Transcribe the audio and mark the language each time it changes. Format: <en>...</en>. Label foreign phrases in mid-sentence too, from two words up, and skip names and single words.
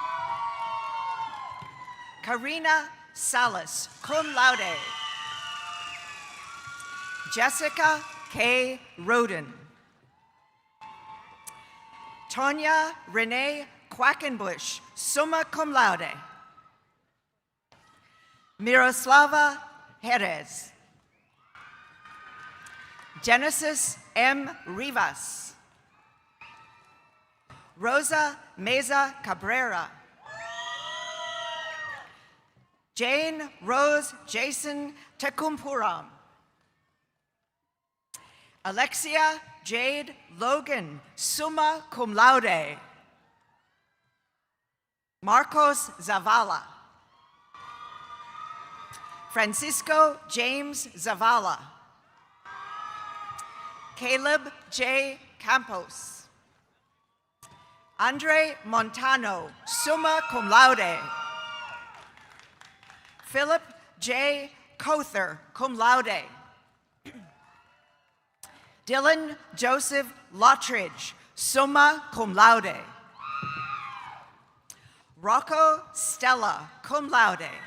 <en>Karina Salas,</en> <la>cum laude.</la> <en>Jessica K. Roden. Tonya Renee Quackenbush,</en> <la>summa cum laude.</la> <en>Miroslava Jerez. Genesis M. Rivas. Rosa Meza Cabrera. Jane Rose Jason Tecumpuram. Alexia Jade Logan,</en> <la>summa cum laude.</la> <en>Marcos Zavala. Francisco James Zavala. Caleb J. Campos. Andre Montano,</en> <la>summa cum laude.</la> <en>Philip J. Cother,</en> <la>cum laude.</la> <en>Dylan Joseph Lottridge,</en> <la>summa cum laude.</la> <en>Rocco Stella,</en> <la>cum laude.</la>